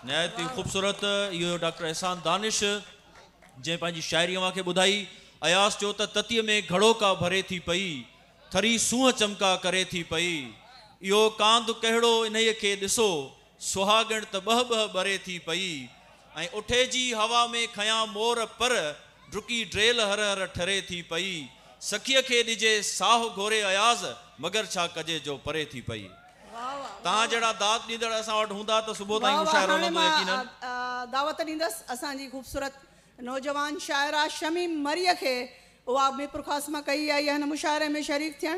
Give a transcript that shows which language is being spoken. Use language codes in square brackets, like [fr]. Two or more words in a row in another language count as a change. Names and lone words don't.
[sd] नहायत ई ख़ूबसूरत इहो डॉक्टर एहसान दानिश जंहिं पंहिंजी शाइरी अव्हांखे ॿुधाई। अयास चयो त ततीअ में घड़ोका भरे थी पई, थरी सूंहं चमका करे थी पई, इहो कांद कहिड़ो इन्हीअ खे ॾिसो, सुहागण त ॿह ॿरे थी पई। ऐं उठे जी हवा में खयां मोर पर, डुकी ड्रेल हर हर ठरे थी पई, सखीअ खे ॾिजे साह घोरे अयाज़, मगर छा कजे जो परे थी पई। तव्हां जहिड़ा दाद ॾींदड़ असां वटि हूंदा त सुबुह ताईं मुशाइरो हलंदो यकीनन। दावत ॾींदसि असांजी ख़ूबसूरत नौजवान शाइरा शमीम मरीअ खे, उहा मीरपुर ख़ास मां कई आई आहे हिन मुशाइरे में शरीक थियणु।